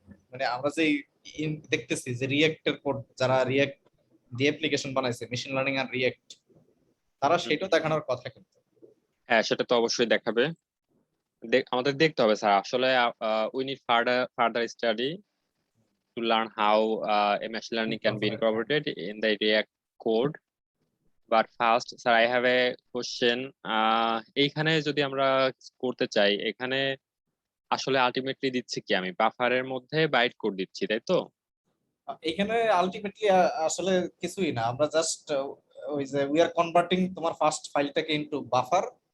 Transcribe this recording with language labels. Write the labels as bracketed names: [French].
[Bangla] মানে আমরা যে দেখতেছি যে রিয়েক্টের কোড, যারা রিয়েক্ট দিয়ে অ্যাপ্লিকেশন বানাইছে মেশিন লার্নিং আর রিয়েক্ট, তারা হুম, সেটাও দেখানোর কথা কিন্তু। হ্যাঁ, সেটা তো অবশ্যই দেখাবে। আমাদের দেখতে হবে স্যার, আসলে [English] We need further study to learn how a machine learning can be incorporated in the React code. But first, sir, I have a question. [Bangla] এইখানে যদি আমরা করতে চাই, এখানে আসলে আলটিমেটলি দিচ্ছি কি, আমি বাফারের মধ্যে বাইট কোড দিচ্ছি, তাই তো? এখানে আলটিমেটলি আসলে কিছুই না, আমরা জাস্ট ওই যে [English] we are converting [Bangla] তোমার ফার্স্ট ফাইলটাকে ইনটু বাফার,